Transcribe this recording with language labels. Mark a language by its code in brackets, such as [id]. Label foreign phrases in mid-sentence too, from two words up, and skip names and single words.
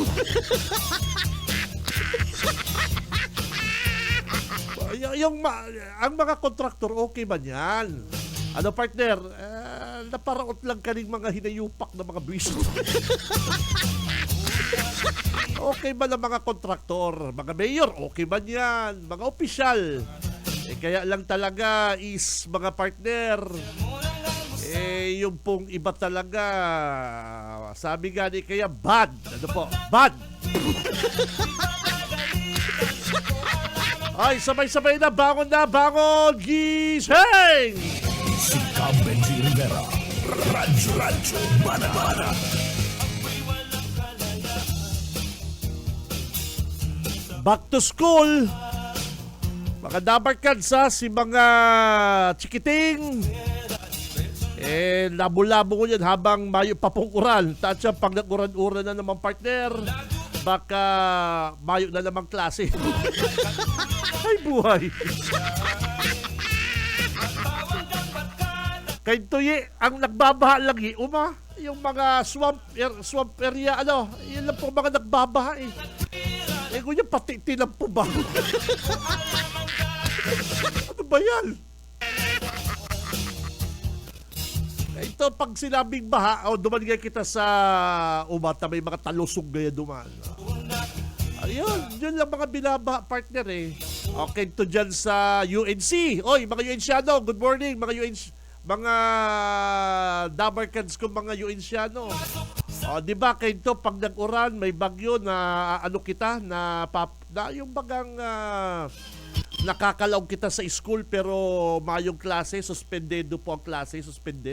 [bik] Ang mga kontraktor, okay ba yan? Partner? Naparaot lang kaning mga hinayupak na mga buwis. Okay ba na mga kontraktor? Mga mayor, okay ba yan? Mga opisyal? Kaya lang talaga is mga partner, yung pong iba talaga, sabi nga ni kaya bad. Bad. Ay, sabay-sabay na, bangon, gising! Si Benji Rivera, Radyo Banat. [en] Back to school. [bik] Mga dabarkads si mga chikiting. Labo-labo ko yan habang mayo papong-uran. Tatsa pag nag-uran-uran na naman partner, baka mayo na namang klase. Ay buhay. Kaya ang nagbabaha lang yung mga [en] swamp area, [bik] yun lang po mga nagbabaha kunya pati tinampo ba? Ano ba yan? Ito pag sinabing baha, dumaligay kita sa umata, may mga talusog gaya duman. Ayun, yun lang mga binabaha partner Okay to dyan sa UNC. Oy, mga UNCiano, [en] good morning [bik] mga mga dabarkads ko mga UNCiano. Di ba kayo pag nag-uran, may bagyo na yung bagang nakakalaw kita sa school pero mayong klase, suspendedo po ang klase, suspended.